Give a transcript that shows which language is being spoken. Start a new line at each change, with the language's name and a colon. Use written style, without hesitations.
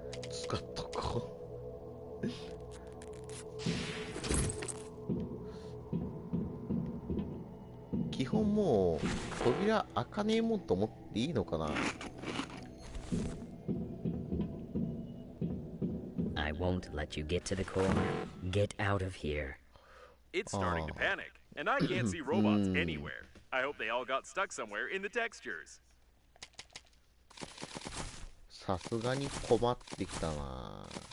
Japanese: 使っとこう。基本もう扉開かねえもんと思っていいのかな。
English: I won't let you get to the core. Get out of here. It's starting to panic, and I can't see robots anywhere. I hope they all got stuck somewhere in the textures.
Japanese: さすがに困ってきたな。